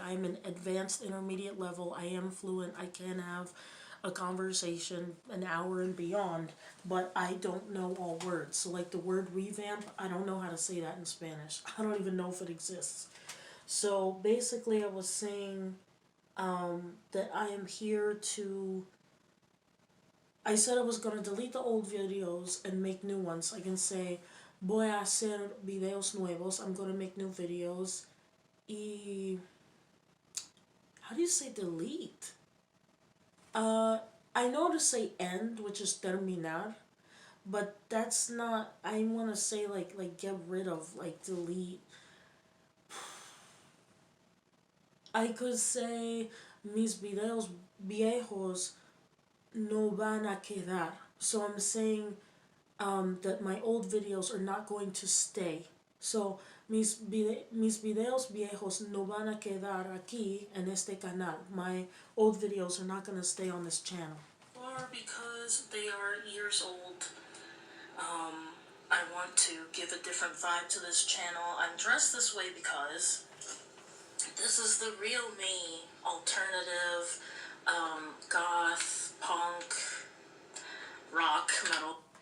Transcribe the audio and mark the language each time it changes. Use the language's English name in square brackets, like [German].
[English] I'm an advanced intermediate level. I am fluent. I can have a conversation an hour and beyond, but I don't know all words. So like the word revamp, I don't know how to say that in Spanish. I don't even know if it exists. So basically I was saying that I am here to I said I was gonna delete the old videos and make new ones. [Spanish] I can say, voy a hacer videos nuevos. [English] I'm gonna make new videos. Y how do you say delete? Uh, I know to say end, which is terminar, but that's not. I want to say like get rid of, like delete. [Spanish] I could say mis videos viejos no van a quedar. [English] So I'm saying that my old videos are not going to stay. [Spanish] So mis videos viejos no van a quedar aquí en este canal. [English] My old videos are not going to stay on this channel. Or because they are years old, I want to give a different vibe to this channel. I'm dressed this way because this is the real me. Alternative, goth, punk, rock, metal.